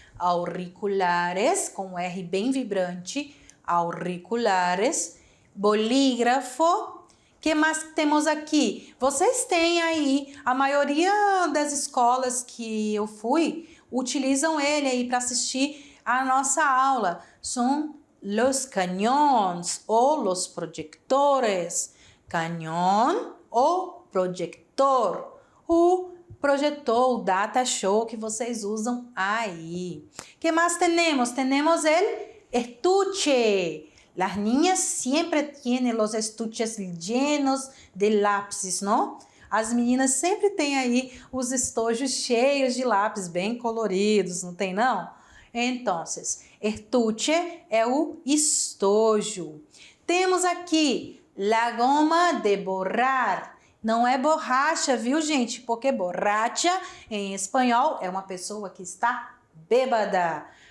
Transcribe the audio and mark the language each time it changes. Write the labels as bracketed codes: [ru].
[pt] Auriculares, com um R bem vibrante. [es] Auriculares. Bolígrafo. [pt] Que mais temos aqui? Vocês têm aí, a maioria das escolas que eu fui, utilizam ele aí para assistir a nossa aula. São los cañones ou los proyectores. Cañón ou proyector. O projetor, o data show que vocês usam aí. Que mais temos? Temos el estuche. [es] Las niñas siempre tienen los estuches llenos de lápis, [pt] não? As meninas sempre têm aí os estojos cheios de lápis, bem coloridos, não tem não? Então, estuche é o estojo. Temos aqui la goma de borrar. Não é borracha, viu, gente? Porque borracha, em espanhol, é uma pessoa que está bêbada.